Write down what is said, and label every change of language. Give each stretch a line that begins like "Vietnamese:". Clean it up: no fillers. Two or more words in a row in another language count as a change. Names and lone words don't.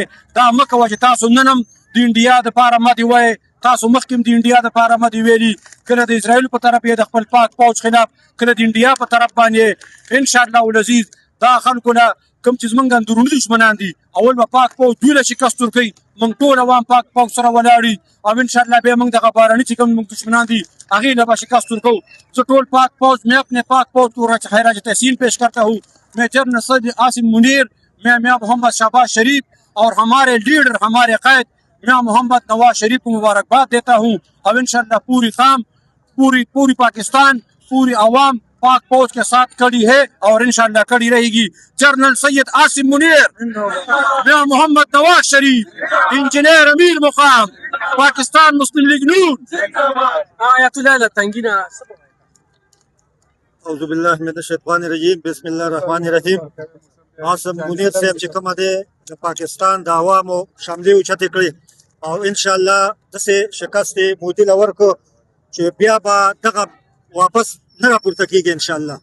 Pashto: دا مه کوه چې تاسو نن هم د انډیا دپاره مه دې وایئ، تاسو مخکې هم د انډیا دپاره مه دې ویلي، کله د اسرائیلو په طرف یې د خپل پاک پوځ خلاف، کله د انډیا په طرف باندې. انشاءالله العزیز دا خلکو نه کوم چې زمونږ اندروني دشمنان دي اول به پاک پوځ دوی له شکست ورکوي، موږ ټول عوام پاک پوځ سره ولاړ او انشاءالله بیا موږ دغه بهرني چې کوم موږ دشمنان دي هغې له به شکست ورکوو. زه ټول پاک پوځ
Urdu: میں اپنے پاک پوځ کو خراج تحسین پیش کرتا ہوں. میں جنرل سید عاصم منیر، میں میاں محمد شہباز شریف اور ہمارے لیڈر ہمارے قائد میاں محمد نواز شریف کو مبارکباد دیتا ہوں. اب انشاءاللہ پوری قوم پوری پاکستان پوری عوام پاک فوج کے ساتھ کھڑی ہے اور انشاءاللہ کھڑی رہے گی. جنرل سید عاصم منیر، میاں محمد نواز شریف، انجینئر امیر مقام، پاکستان مسلم لیگ نون.
Pashto: آیت الله له تنګینه څه وایي؟
Arabic: اعوذ بالله من الشیطان الرجیم، بسم الله الرحمن الرحیم.
Pashto: عاصم منیر صاحب چې کومه دی د پاکستان د عوامو شملې اوچتې کړې او انشاءالله داسې شکست یې مودي له ورکړو چې بیا به دغه واپس نه راپورته کېږي انشاءالله.